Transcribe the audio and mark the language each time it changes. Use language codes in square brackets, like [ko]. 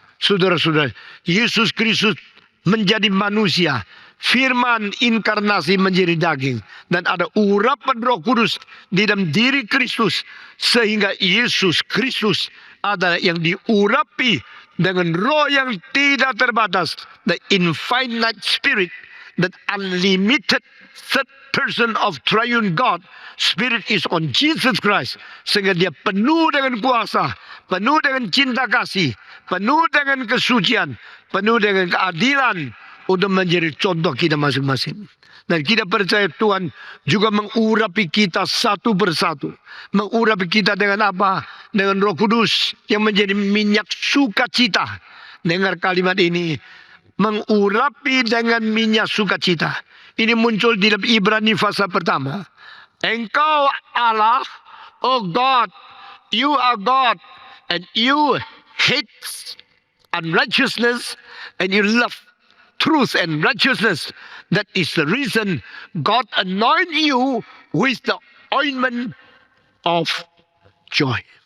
[id] Saudara-saudara, Yesus Kristus menjadi manusia. Firman inkarnasi menjadi daging. Dan ada urapan Roh Kudus di dalam diri Kristus. Sehingga Yesus Kristus adalah yang diurapi dengan roh yang tidak terbatas. [en] The infinite spirit. That unlimited third person of triune God. Spirit is on Jesus Christ. [id] Sehingga dia penuh dengan kuasa. Penuh dengan cinta kasih. Penuh dengan kesucian. Penuh dengan keadilan. Untuk menjadi contoh kita masing-masing. Dan kita percaya Tuhan juga mengurapi kita satu persatu. Mengurapi kita dengan apa? Dengan Roh Kudus yang menjadi minyak sukacita. Dengar kalimat ini. Mengurapi dengan minyak sukacita. Ini muncul di dalam Ibrani pasal pertama. Engkau Allah, [en] oh God, you are God, and you hate unrighteousness, and you love truth and righteousness. That is the reason God anoint you with the ointment of joy.